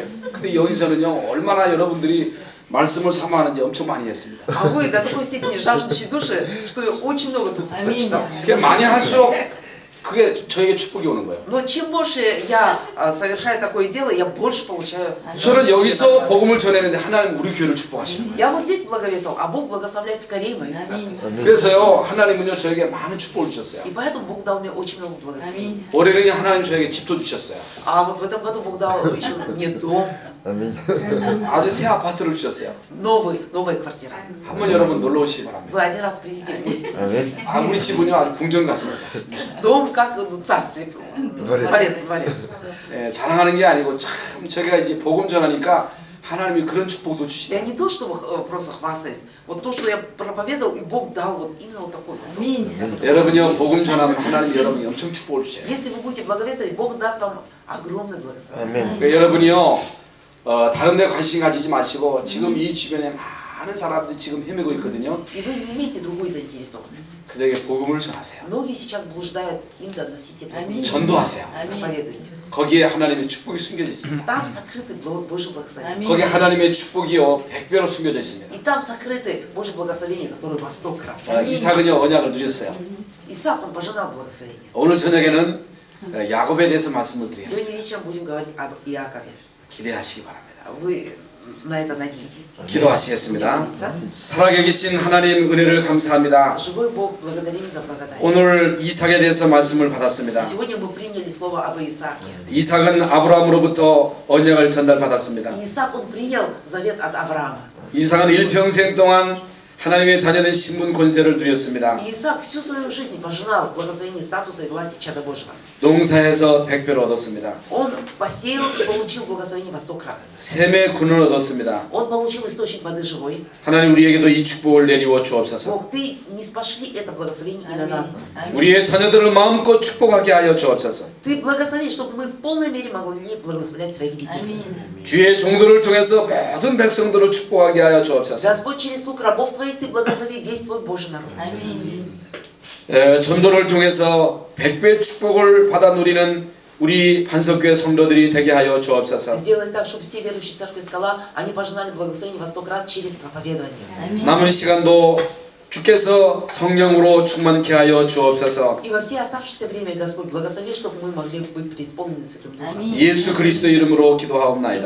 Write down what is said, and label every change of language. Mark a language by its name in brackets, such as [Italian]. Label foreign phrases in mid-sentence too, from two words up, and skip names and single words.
[Korean] 근데 여기서는요 얼마나 여러분들이 말씀을 사모하는지 엄청 많이 했습니다. [Russian] А вы до такой степени жаждущие души, что очень много тут прочитал. [Korean] 그게 많이 할수록 그게 저에게 축복이 오는 거예요. [Russian] Но чем больше я совершаю такое дело, я больше получаю. [Korean] 저는 여기서 복음을 전했는데 하나님 우리 교회를 축복하시는 거예요. [Russian] Я вот здесь благовествовал, а Бог благословляет в Корее мою церковь. [Korean] 그래서요 하나님은요 저에게 많은 축복을 주셨어요. [Russian] И поэтому Бог дал мне очень много благословений. [Korean] 올해는 하나님 저에게 집도 주셨어요. [Russian] А вот в этом году Бог дал еще мне дом, [Korean] 아주 새 아파트를 주셨어요. [Russian] новая квартира. [Korean] 한번 여러분 놀러 오시기 바랍니다. [Russian] Вы один раз придите в гости. [Korean] 우리 집은요 아주 궁전 같습니다. [Russian] Дом как в царстве. Дворец. [Korean] 예, 자랑하는 게 아니고 참 저희가 이제 복음 전하니까 하나님이 그런 축복도 [Russian] Я [Korean] 주시네요. [Russian] не то, чтобы просто хвастаюсь. Вот то, что я проповедовал, и Бог дал вот именно вот такой вот. [Korean] 여러분요 복음 전하면 하나님 여러분이 엄청 축복을 주셔요. [Russian] Если вы будете благовествовать, Бог даст вам огромное благословение. [Korean] 그러니까 여러분이요 다른 데 관심 가지지 마시고 지금 이 주변에 많은 사람들이 지금 헤매고 있거든요. [Russian] И вы не имеете другой заинтересованности. [Korean] 그들에게 복음을 전하세요. [Russian] Многие сейчас блуждают, им доносите благую. [Korean] 전도하세요. [Russian] Проповедуйте. [Korean] 거기에 하나님의 축복이 숨겨져 있습니다. [Russian] Там сокрыты Божьи благословения. [Korean] 거기에 하나님의 축복이요 100배로 숨겨져 있습니다. [Russian] И там сокрыты Божьи благословения, которые во 100 крат. [Korean] 이삭은요 언약을 누렸어요. [Russian] Исаак, он пожинал благословение. [Korean] 오늘 저녁에는 야곱에 대해서 말씀을 드리겠습니다. [Russian] Сегодня вечером будем говорить об Иакове. [Korean] 기대하시기 바랍니다. [Russian] Вы на это надеетесь. [Korean] 기도하시겠습니다. [Russian] Будем молиться. [Korean] 살아계신 하나님 은혜를 감사합니다. [Russian] Живой Бог, благодарим за благодать. [Korean] 오늘 이삭에 대해서 말씀을 받았습니다. [Russian] Сегодня мы приняли слово об Исааке. [Korean] 이삭은 아브라함으로부터 언약을 전달받았습니다. [Russian] И Исаак, он принял завет от Авраама. [Korean] 이삭은 일평생 동안 하나님의 자녀된 신분 권세를 누렸습니다. [Russian] И Исаак всю свою жизнь пожинал благословение статуса и власти чада Божьего. [Korean] 농사에서 100배를 얻었습니다. [Russian] Он посеял и получил благословение во 100 крат. [Korean] 샘의 군을 얻었습니다. [Russian] Он получил источник воды живой. [Korean] 하나님 우리에게도 이 축복을 내리워 주옵소서. [Russian] Бог, ты не спошли это благословение и на нас. [Korean] 우리의 자녀들을 마음껏 축복하게 하여 주옵소서. [Russian] Ты благослови, чтобы мы в полной мере могли благословлять своих детей. [Korean] 주의 종들을 통해서 모든 백성들을 축복하게 하여 주옵소서. [Russian] Господь, через слуг рабов твоих ты благослови весь твой Божий народ. [Korean] 전도를 통해서 100배 축복을 받아 누리는 우리 반석교회 성도들이 되게 하여 주옵소서. [Russian] Сделай так, чтобы все верующие церкви Скала, они пожинали благословение во 100 крат через проповедование. [Korean] 남은 시간도 주께서 성령으로 충만케 하여 주옵소서. [Russian] И во все оставшееся время, Господь, благослови, чтобы мы могли быть преисполнены Святым Духом. [Korean] 예수 그리스도 이름으로 기도하옵나이다.